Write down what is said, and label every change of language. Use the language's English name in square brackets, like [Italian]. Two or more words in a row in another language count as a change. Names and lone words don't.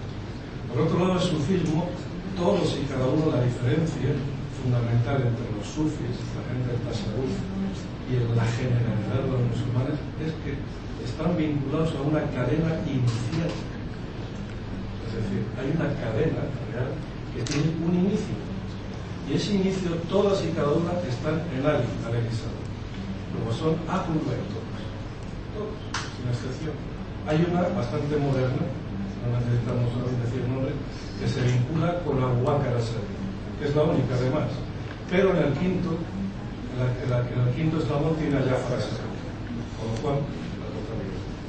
[Spanish] Por otro lado, el sufismo, todos y cada uno, la diferencia fundamental entre los sufis, la gente del tasawwuf, y la generalidad de los musulmanes, es que están vinculados a una cadena inicial. Es decir, hay una cadena real que tiene un inicio. Y ese inicio, todas y cada una están en Ali, [Arabic] عليه السلام. [Spanish] Luego son [Arabic] أهل البيت, [Spanish] todos, sin excepción. Hay una bastante moderna, no necesitamos decir nombre, que se vincula con Abu Bakr as-Siddiq, que es la única además. Pero en el quinto, en el quinto eslabón tiene allá frases, con lo cual la totalidad.